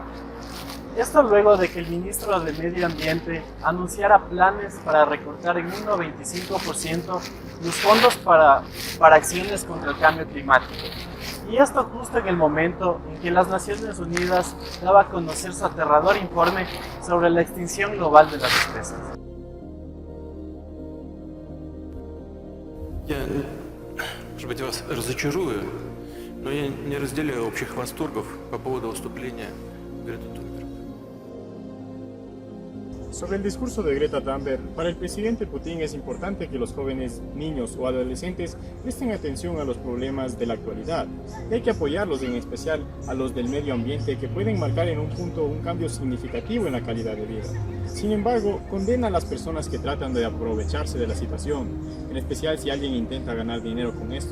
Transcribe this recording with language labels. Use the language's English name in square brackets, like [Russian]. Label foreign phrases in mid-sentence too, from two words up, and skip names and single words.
[Spanish] Esto luego de que el ministro de Medio Ambiente anunciara planes para recortar en un 95% los fondos para acciones contra el cambio climático. Y esto justo en el momento en que las Naciones Unidas daba a conocer su aterrador informe sobre la extinción global de las especies. [Russian] Может быть, вас разочарую, но я не разделяю общих восторгов по поводу выступления Греты Тунберг. [Spanish] Sobre el discurso de Greta Thunberg, para el presidente Putin es importante que los jóvenes, niños o adolescentes presten atención a los problemas de la actualidad y hay que apoyarlos, en especial a los del medio ambiente, que pueden marcar en un punto un cambio significativo en la calidad de vida. Sin embargo, condena a las personas que tratan de aprovecharse de la situación, en especial si alguien intenta ganar dinero con esto.